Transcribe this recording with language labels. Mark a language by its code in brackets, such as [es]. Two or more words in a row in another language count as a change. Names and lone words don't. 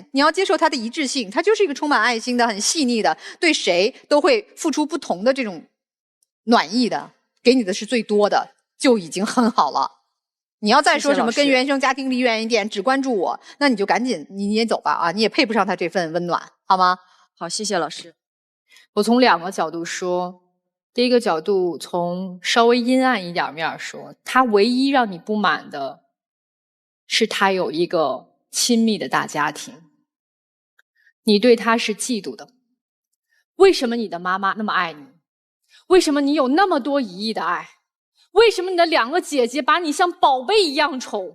[zh] 你要接受他的一致性，他就是一個充滿愛心的、很細膩的，對誰都會付出不同的這種暖意的，給你的是最多的，就已經很好了。你要再說什麼跟原生家庭離遠一點，只關注我，那你就趕緊你也走吧啊！你也配不上他這份溫暖，好嗎？好，謝謝老師。我從兩個角度說。第一個角度，從稍微陰暗一點面說，他唯一讓你不滿的是他有一個親密的大家庭，你對他是嫉妒的。為什麼你的媽媽那麼愛你？為什麼你有那麼多一億的愛？為什麼你的兩個姐姐把你像寶貝一樣寵？